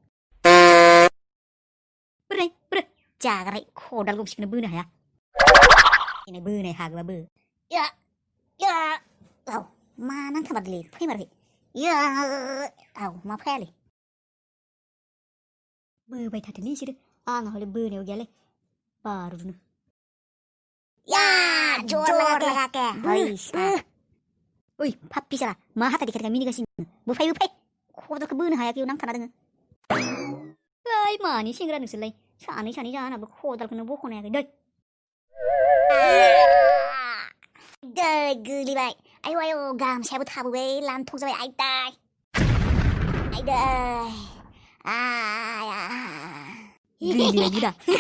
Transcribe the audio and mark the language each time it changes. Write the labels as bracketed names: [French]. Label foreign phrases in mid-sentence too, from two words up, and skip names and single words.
[Bodo] बोरै जाग्राय खदाल गंसेखौनो बोनो हाया बोनाय हागोबाबो या या औ मा नांथामारलै फैमारखै या औ मा फैयालै बोबाय थाथोलै इसोरो आंहा हले बोनायाव गैयालै बारुदनो या जर लगा के ओइ फाप्पि साला मा हाथा देखायदों मिनिगासिनो बोफाय खदालखौ बोनो हायाखै नांथाना दोङो ओइ मानि सेंग्रा नोंसोरलाय सानै जानाबो खदालखौनो बख'नो हायाखै दै गोलैबाय आयौ गामसायाबो थाबोबाय लानथक जाबाय आयदै गोलैबाय दा